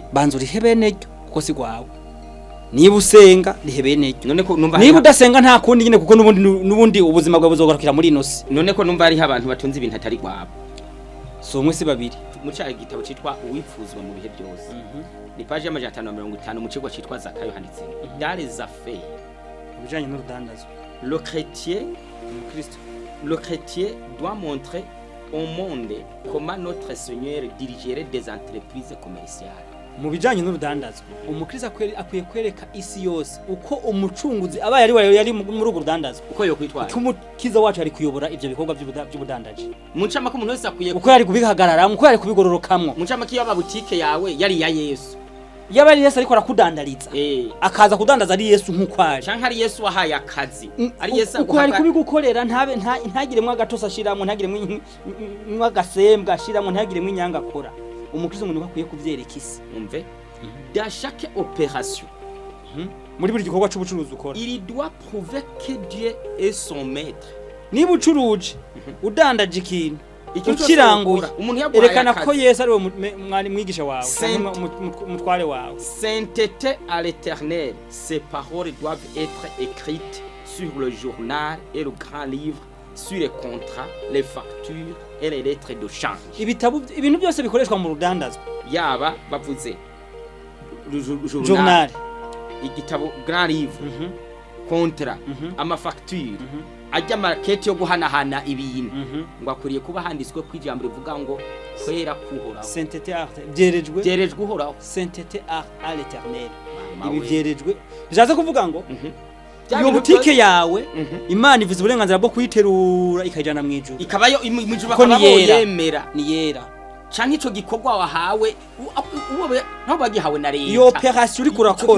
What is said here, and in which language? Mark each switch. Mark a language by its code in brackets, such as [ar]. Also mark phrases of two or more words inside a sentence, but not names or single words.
[rn] banza urihebe neryo kuko si gwawe. Niba usenga rihebe neryo niba udasenga nta kundi nyine kuko nubundi ubuzima bwawe buzogarukira muri inosi. None ko numva ari abantu batunze ibintu atari gwabo so umwe si babiri mu cyaha igitabo citwa uwifuzwa mu bihe byose ni page ya 550 mu kigo citwa Zakayo handitse [fr] dans les affaires [rn] bijanye n'urudandazo. [fr] Le chrétien doit montrer au monde comment notre Seigneur dirigerait des entreprises commerciales. [rn] Mu bijanye n'urudandazo umukristo akwiye kwereka isi yose uko umucunguzi aba yari muri urwo rudandazo uko yo kwitwara umukiza wacu ari kuyobora ivyo bikorwa by'ubudandaji. Muncama ko umuntu wese akwiye uko yari kubihagarara uko yari kubigororokamwe muncama kiyo aba boutique yawe yari ya Yesu yaba ari Yesu ariko arakudandariza akaza kudandaza ari Yesu nkuko ari canke ari Yesu wahaye akazi ari Yesu uko ari kubigukorera ntagiremwe agatosa ashiramo ntagiremwe agasembwa ashiramo ntagiremwe inyanga akora umukristo umuntu bakwiye kuvyereka isi [fr] umve dans chaque opération [rn] muri buri gikorwa c'ubucuruzi ukora [fr] il doit prouver que Dieu est son maître [rn] niba ucuruje udandaje ikintu ukiranguye erekana ko Yesu ari mwari mwigisha wawe mutware wawe. [fr] Sainteté à l'Éternel, ces paroles doivent être écrites sur le journal et le grand livre, sur les contrats, les factures et les lettres de change. [rn] Ibintu byose bikoreshwa mu rudandazwa yaba bavuze journal, [fr] igitabo grand livre, contrat, [rn] ama facture, ajya market yo guhanahana ibintu ngo akuriye kuba handitswe kwijambo rivuga ngo kwera kuhoraho. Sainteté byerejwe uhoraho. [fr] Sainteté à l'Éternel. [rn] Ibi byerejwe bizaza kuvuga ngo iyo butike yawe Imana ivuze uburenganzira bwo kuyiterura ikajana mu ijuru, ikabayo imijuru bakaba yemera ni yera canke ico gikorwa wahawe uwobe nabo bagihawe na leta. Iyo operation uri kurakora